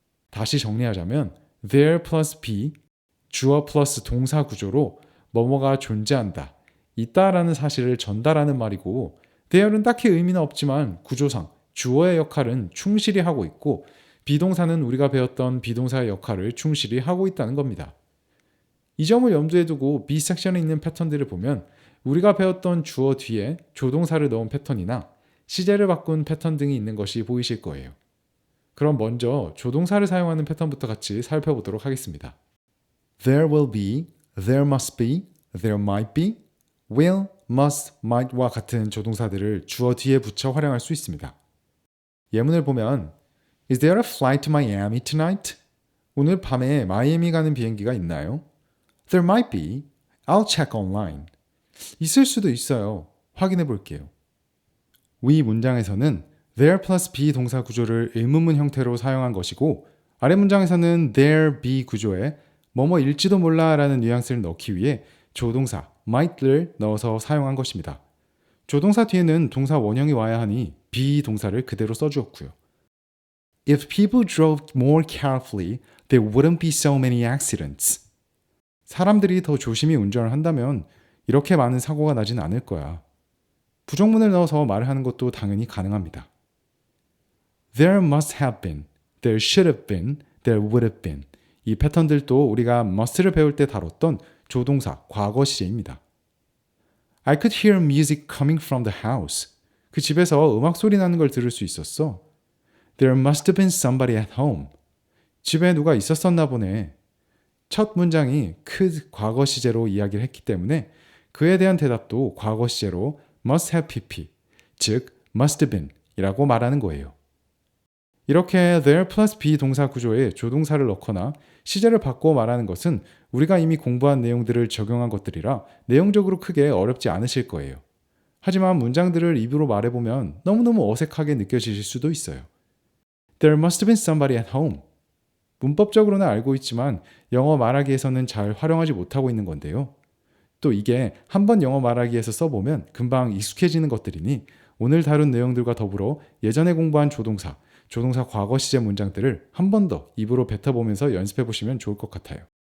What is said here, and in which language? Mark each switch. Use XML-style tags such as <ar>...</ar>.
<ko>다시 정리하자면 there plus be, 주어 플러스 동사 구조로 뭐뭐가 존재한다, 있다라는 사실을 전달하는 말이고 there는 딱히 의미는 없지만 구조상 주어의 역할은 충실히 하고 있고 비동사는 우리가 배웠던 비동사의 역할을 충실히 하고 있다는 겁니다. 이 점을 염두에 두고 B 섹션에 있는 패턴들을 보면 우리가 배웠던 주어 뒤에 조동사를 넣은 패턴이나 시제를 바꾼 패턴 등이 있는 것이 보이실 거예요. 그럼 먼저 조동사를 사용하는 패턴부터 같이 살펴보도록 하겠습니다.</ko> <en>There will be, there must be, there might be, will, must, might와</en> <ko>같은 조동사들을 주어 뒤에 붙여 활용할 수 있습니다. 예문을 보면</ko> <en>Is there a flight to Miami tonight?</en> <ko>오늘 밤에 마이애미 가는 비행기가 있나요?</ko> <en>There might be. I'll check online.</en> <ko>있을 수도 있어요. 확인해 볼게요. 위 문장에서는 there plus be 동사 구조를 의문문 형태로 사용한 것이고 아래 문장에서는 there be 구조에 뭐뭐일지도 몰라 라는 뉘앙스를 넣기 위해 조동사 might를 넣어서 사용한 것입니다. 조동사 뒤에는 동사 원형이 와야 하니 be 동사를 그대로 써주었고요.</ko> <en>If people drove more carefully, there wouldn't be so many accidents.</en> <ko>사람들이 더 조심히 운전을 한다면 이렇게 많은 사고가 나진 않을 거야. 부정문을 넣어서 말을 하는 것도 당연히 가능합니다.</ko> <en>There must have been, there should have been, there would have been.</en> <ko>이 패턴들도 우리가 must를 배울 때 다뤘던 조동사 과거 시제입니다.</ko> <en>I could hear music coming from the house.</en> <ko>그 집에서 음악 소리 나는 걸 들을 수 있었어.</ko> <en>There must have been somebody at home.</en> <ko>집에 누가 있었었나 보네. 첫 문장이 could 과거 시제로 이야기를 했기 때문에 그에 대한 대답도 과거 시제로 must have pp, 즉 must have been 이라고 말하는 거예요. 이렇게 there plus be 동사 구조에 조동사를 넣거나 시제를 바꾸어 말하는 것은 우리가 이미 공부한 내용들을 적용한 것들이라 내용적으로 크게 어렵지 않으실 거예요. 하지만 문장들을 입으로 말해보면 너무너무 어색하게 느껴지실 수도 있어요.</ko> <en>There must have been somebody at home.</en> <ko>문법적으로는 알고 있지만 영어 말하기에서는 잘 활용하지 못하고 있는 건데요. 또 이게 한번 영어 말하기에서 써보면 금방 익숙해지는 것들이니 오늘 다룬 내용들과 더불어 예전에 공부한 조동사 과거 시제 문장들을 한 번 더 입으로 뱉어보면서 연습해보시면 좋을 것 같아요.</ko>